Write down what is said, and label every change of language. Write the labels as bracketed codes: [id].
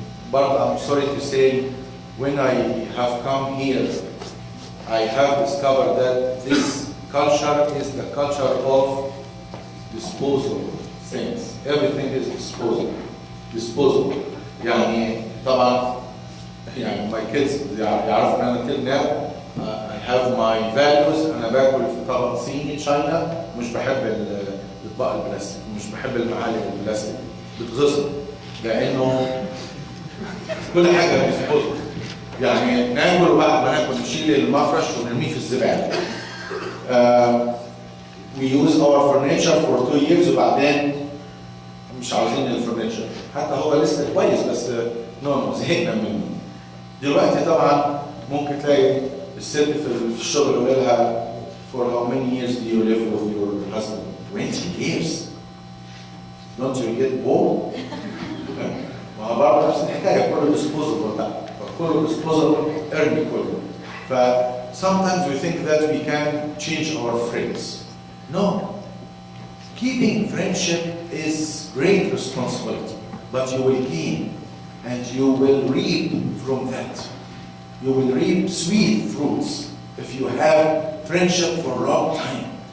[en] But I'm sorry to say, when I have come here, I have discovered that this culture is the culture of disposal things. Everything is disposable. [ar] طبعا [en] my kids [ar] يعرفوا ان انا [en] till now I have my values. [ar] انا باكل في طبق صيني تشاينا، مش بحب الاطباق البلاستيك، مش بحب المعالق البلاستيك، بتغصب لانه كل حاجه disposable. ناكل وبعد ما ناكل نشيل المفرش ونرميه في الزباله. [en] We use our furniture for 2 years [ar] وبعدين مش عاوزين الفرنيتشر، حتى هو لسه كويس بس زهقنا منه. دلوقتي طبعا ممكن تلاقي الست في الشغل يقول لها [en] for how many years do you live with your husband? 20 years. Don't you get bored? [ar] ما هو برضه نفس الحكايه، كله disposable بقى، فكله disposable ارمي كله. [en] Sometimes we think that we can change our friends. No. Keeping friendship is great responsibility, but you will gain and you will reap from that. You will reap sweet fruits if you have friendship for a long time.